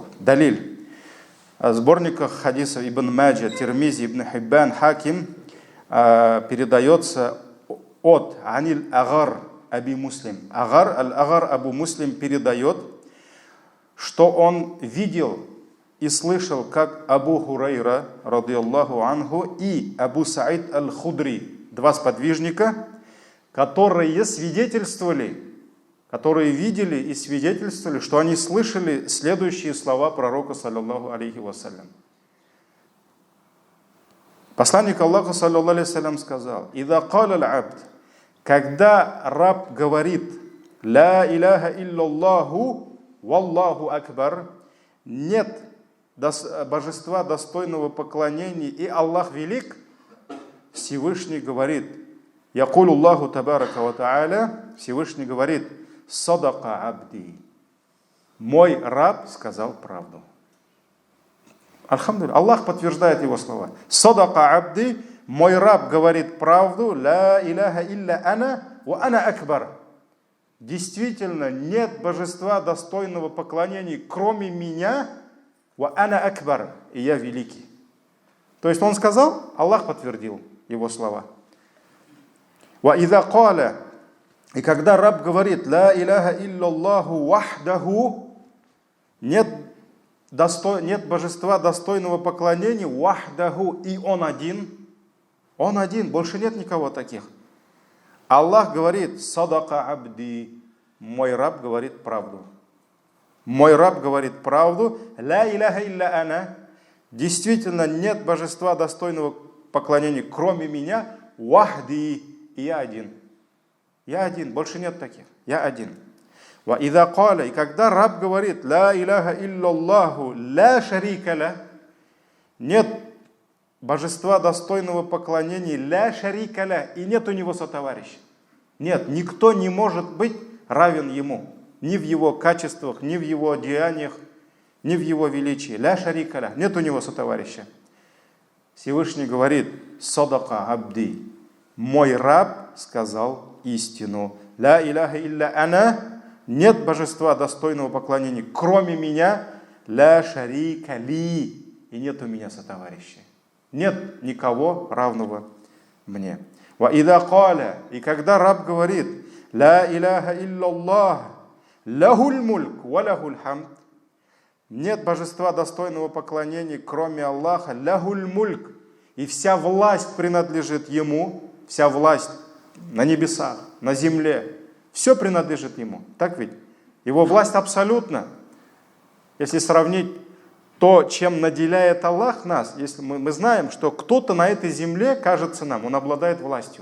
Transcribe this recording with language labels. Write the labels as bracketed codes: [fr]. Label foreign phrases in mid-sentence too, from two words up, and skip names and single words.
[ru] Далиль. В сборниках хадисов Ибн Маджа, Тирмизи, Ибн Хиббан, Хаким передается от Аниль Агар Аби Муслим. Агар Абу Муслим передает, что он видел и слышал, как Абу Хурайра, [ar] رضي الله عنه, [ru] и Абу Саид аль-Худри, два сподвижника, которые свидетельствовали, которые видели и свидетельствовали, что они слышали следующие слова пророка, [ar] صلى الله عليه وسلم. [ru] Посланник Аллаха, [ar] صلى الله عليه وسلم, [ru] сказал: [ar] «إذا قال العبد», [ru] когда раб говорит [ar] «لا إله إلا الله والله أكبر», [ru] нет божества достойного поклонения, и Аллах велик, Всевышний говорит, [ar] يقول الله تبارك وتعالى, [ru] Всевышний говорит, [ar] صدق عبدي, [ru] мой раб сказал правду. Альхамдулилля, Аллах подтверждает его слова. [ar] صدق عبدي, [ru] мой раб говорит правду, [ar] لا إله إلا أنا، وأنا أكبر. [ru] Действительно, нет божества достойного поклонения, кроме меня, [ar] وأنا أكبر, [ru] и я великий. То есть он сказал, Аллах подтвердил его слова. [ar] وإذا قال, [ru] и когда раб говорит, [ar] لا إله إلا الله وحده, [ru] нет божества достойного поклонения, вахдаху, и он один, больше нет никого таких. Аллах говорит, [ar] صدق عبدي, [ru] мой раб говорит правду. Мой раб говорит правду, [ar] لا إله إلا أنا, [ru] действительно нет божества достойного поклонения, кроме меня, вахди, и я один. Я один, больше нет таких, я один. [ar] وإذا قال, [ru] и когда раб говорит, [ar] لا إله إلا الله، لا شريك له, [ru] нет божества достойного поклонения, [ar] لا شريك له, [ru] и нет у него сотоварища. Нет, никто не может быть равен ему, ни в его качествах, ни в его деяниях, ни в его величии. [ar] لا شريك له, [ru] нет у него сотоварища. Всевышний говорит, [ar] صدق عبدي, [ru] мой раб сказал истину. [ar] لا إله إلا أنا, [ru] нет божества достойного поклонения, кроме меня, [ar] لا شريك لي, [ru] и нет у меня сотоварища. Нет никого равного мне. [ar] وإذا قال, [ru] и когда раб говорит, [ar] لا إله إلا الله، له الملك وله الحمد, [ru] нет божества достойного поклонения, кроме Аллаха, [ar] له الملك, [ru] и вся власть принадлежит ему, вся власть на небесах, на земле, все принадлежит ему. Так ведь? Его власть абсолютна. Если сравнить то, чем наделяет Аллах нас, если мы знаем, что кто-то на этой земле, кажется нам, он обладает властью.